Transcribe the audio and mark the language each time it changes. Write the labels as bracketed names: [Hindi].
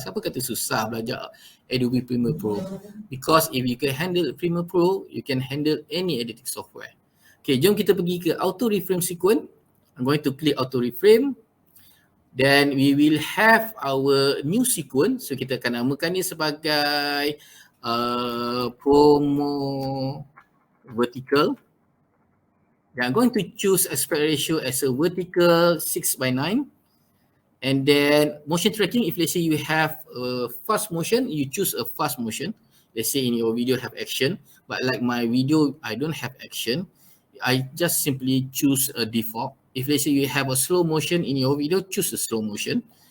[Malay] Siapa kata susah belajar [English] Adobe Premiere Pro? Because if you can handle Premiere Pro, you can handle any editing software. [Malay] Okay, jom kita pergi ke auto reframe sequence. [English] I'm going to click auto reframe. Then we will have our new sequence. [Malay] So kita akan namakan ni sebagai promo vertical. [English] I'm going to choose aspect ratio as a vertical 6:9. And then motion tracking, if let's say you have a fast motion, you choose a fast motion. Let's say in your video have action, but like my video, I don't have action. I just simply choose a default. If let's say you have a slow motion in your video, choose a slow motion.